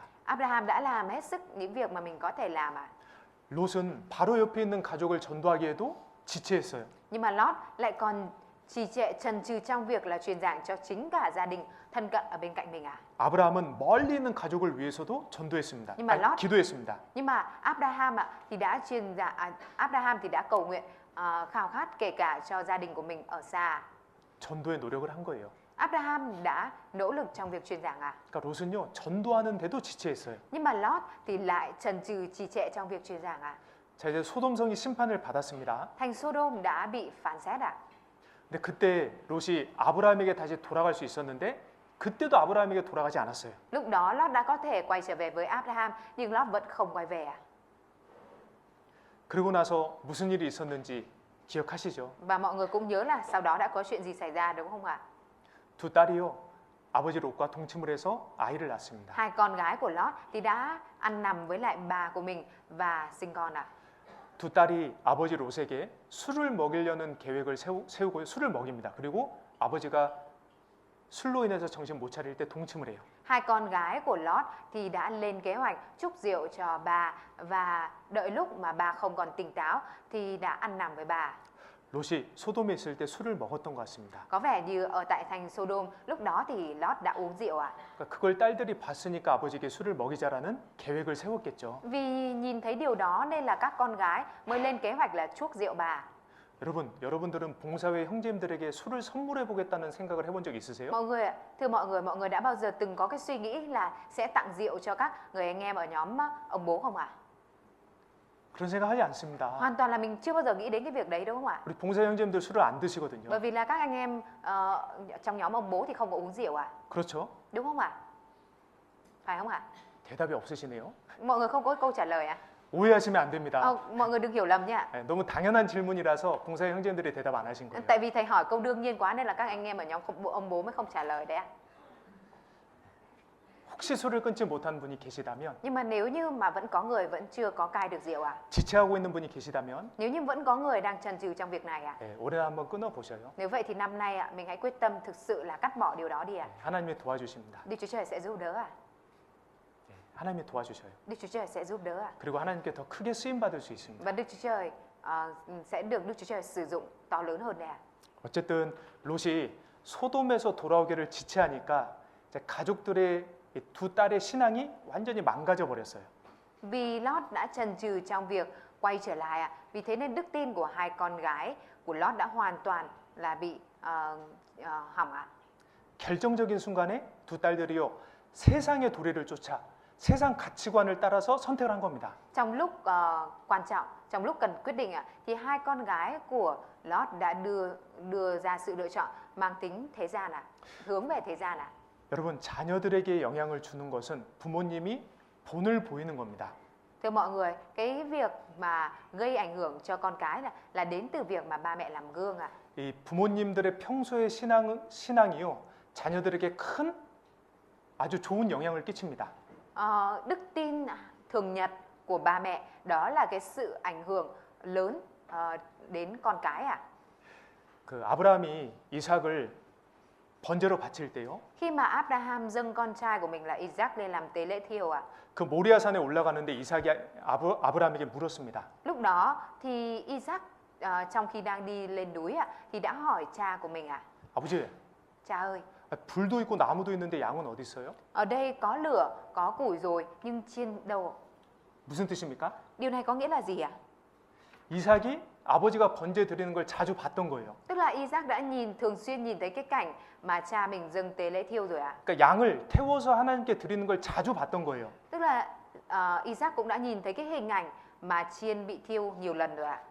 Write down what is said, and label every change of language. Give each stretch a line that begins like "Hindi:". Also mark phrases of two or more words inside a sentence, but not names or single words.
Vietnamese: Abraham đã làm hết sức những việc mà mình có thể làm ạ.
Korean: 롯은 바로 옆에 있는 가족을 전도하기에도 지체했어요.
Vietnamese: Nhưng mà Lót lại còn trì trệ chần chừ trong việc là truyền giảng cho chính cả gia đình thân cận ở bên cạnh mình ạ.
Korean: 아브라함은 멀리 있는 가족을 위해서도 전도했습니다.
Vietnamese: Nhưng mà Lót-
Korean: 기도했습니다.
Vietnamese: Nhưng mà Abraham thì đã Abraham thì đã cầu nguyện khao khát kể cả cho gia đình của mình ở xa.
Korean: 전도의 노력을 한 거예요.
Vietnamese: Abraham đã nỗ lực trong việc truyền giảng ạ.
Korean: 그러니까 롯은요, 전도하는데도 지체했어요.
Vietnamese: Nhưng mà Lót thì lại chần chừ trì trệ trong việc truyền giảng ạ.
Korean: 자, 이제 소돔성이 심판을 받았습니다.
Vietnamese: Thành Sodom đã bị phán xét ạ.
Korean: 근데 그때 롯이 아브라함에게 다시 돌아갈 수 있었는데 그때도 아브라함에게 돌아가지 않았어요.
Vietnamese: Lúc đó Lót đã có thể quay trở về với Abraham nhưng Lót vẫn không quay về ạ.
Korean: 그러고 나서 무슨 일이 있었는지 기억하시죠?
Vietnamese: Và mọi người cũng nhớ là sau đó đã có chuyện gì xảy ra đúng không ạ?
Korean: 두 딸이요, 아버지 롯과 동침을 해서 아이를 낳습니다.
Vietnamese: Hai con gái của Lót thì đã ăn nằm với lại bà của mình và sinh con ạ.
Korean: 두 딸이 아버지 롯에게 술을 먹이려는 계획을 세우고 술을 먹입니다. 그리고 아버지가 술로 인해서 정신 못 차릴 때 동침을 해요.
Vietnamese: Hai con gái của Lót thì đã lên kế hoạch chúc rượu cho bà và đợi lúc mà bà không còn tỉnh táo thì đã ăn nằm với bà.
Korean: 롯이 소돔에 있을 때 술을 먹었던 것 같습니다.
Vietnamese: Có vẻ như ở tại thành Sodom lúc đó thì Lót đã uống rượu ạ.
Korean: 그러니까 그걸 딸들이 봤으니까 아버지에게 술을 먹이자라는 계획을 세웠겠죠.
Vietnamese: Vì nhìn thấy điều đó nên là các con gái mới lên kế hoạch là chuốc rượu bà.
Korean: 여러분, 여러분들은 봉사회 형제님들에게 술을 선물해 보겠다는 생각을 해본 적 있으세요?
Vietnamese: Mọi người ạ, thưa mọi người đã bao giờ từng có cái suy nghĩ là sẽ tặng rượu cho các người anh em ở nhóm ông bố không ạ?
Korean: 그런 생각하지 않습니다.
Vietnamese: Hoàn toàn là mình chưa bao giờ nghĩ đến cái việc đấy đúng không ạ?
Korean: 우리 봉사 형제님들 술을 안 드시거든요.
Vietnamese: Bởi vì là các anh em trong nhóm ông bố thì không có uống rượu ạ.
Korean: 그렇죠?
Vietnamese: Đúng không ạ? Phải không ạ?
Korean: 대답이 없으시네요.
Vietnamese: Mọi người không có câu trả lời ạ.
Korean: 오해하시면 안 됩니다.
Vietnamese: Mọi người đừng hiểu lầm nha.
Korean: 네, 너무 당연한 질문이라서 봉사회 형제님들이 대답 안 하신 거예요.
Vietnamese: Tại vì thầy hỏi câu đương nhiên quá nên là các anh em ở nhóm ông bố mới không trả lời đấy ạ.
Korean: 혹시 술을 끊지 못한 분이 계시다면,
Vietnamese: Nhưng mà nếu như mà vẫn có người vẫn chưa có cai được rượu ạ.
Korean: 지체하고 있는 분이 계시다면
Vietnamese: Nếu như vẫn có người đang chần chừ trong việc này ạ.
Korean: 네, 올해 한번 끊어 보셔요.
Vietnamese: Nếu vậy thì năm nay ạ, mình hãy quyết tâm thực sự là cắt bỏ điều đó đi ạ.
Korean: 하나님이 도와주십니다.
Vietnamese: Đức Chúa Trời sẽ giúp đỡ ạ.
Korean: 네, 하나님이 도와주셔요.
Vietnamese: Đức Chúa Trời sẽ giúp đỡ ạ.
Korean: 그리고 하나님께 더 크게 쓰임 받을 수 있습니다.
Vietnamese: Và Đức Chúa Trời sẽ được Đức Chúa Trời sử dụng to lớn hơn đấy ạ.
Korean: 어쨌든 롯이 소돔에서 돌아오기를 지체하니까 이제 가족들의 이두 딸의 신앙이 완전히 망가져 버렸어요.
Vietnamese: Vì Lót đã chần chừ trong việc quay trở lại ạ. Vì thế nên đức tin của hai con gái của Lót đã hoàn toàn là bị hỏng ạ.
Korean: 결정적인 순간에 두 딸들이요, 세상의 도리를 쫓아 세상 가치관을 따라서 선택을 한 겁니다.
Vietnamese: Trong lúc quan trọng, trong lúc cần quyết định ạ, thì hai con gái của Lót đã đưa ra sự lựa chọn mang tính thế gian ạ, hướng về thế gian ạ.
Korean: 여러분, 자녀들에게 영향을 주는 것은 부모님이 본을 보이는 겁니다.
Vietnamese: Thưa mọi người, cái việc mà gây ảnh hưởng cho con cái là đến từ việc mà ba mẹ làm gương ạ.
Korean: 이 부모님들의 평소의 신앙이요, 자녀들에게 큰 아주 좋은 영향을 끼칩니다.
Vietnamese: Đức tin thường nhật của ba mẹ đó là cái sự ảnh hưởng lớn đến con cái ạ.
Korean: 그 아브라함이 이삭을 번제로 바칠 때요,
Vietnamese: Khi mà Abraham dâng con trai của mình là Isaac lên làm tế lễ thiêu ạ.
Korean: 그 모리아산에 올라가는데 이삭이 아브라함에게 물었습니다.
Vietnamese: Lúc đó thì Isaac trong khi đang đi lên núi ạ thì đã hỏi cha của mình ạ.
Korean: 아버지,
Vietnamese: Cha ơi,
Korean: 불도 있고 나무도 있는데 양은 어디 있어요?
Vietnamese: ở đây có lửa, có củi rồi nhưng chiên đâu?
Korean: 무슨 뜻입니까?
Vietnamese: Điều này có nghĩa là gì ạ?
Korean: 이삭이 아버지가 번제 드리는 걸 자주 봤던 거예요.
Vietnamese: Tức là Isaac đã thường xuyên nhìn thấy cái cảnh mà cha mình dâng tế lễ thiêu rồi ạ.
Korean: 그러니까 양을 태워서 하나님께 드리는 걸 자주 봤던 거예요.
Vietnamese: Tức là Isaac cũng đã nhìn thấy cái hình ảnh mà chiên bị thiêu nhiều lần rồi ạ.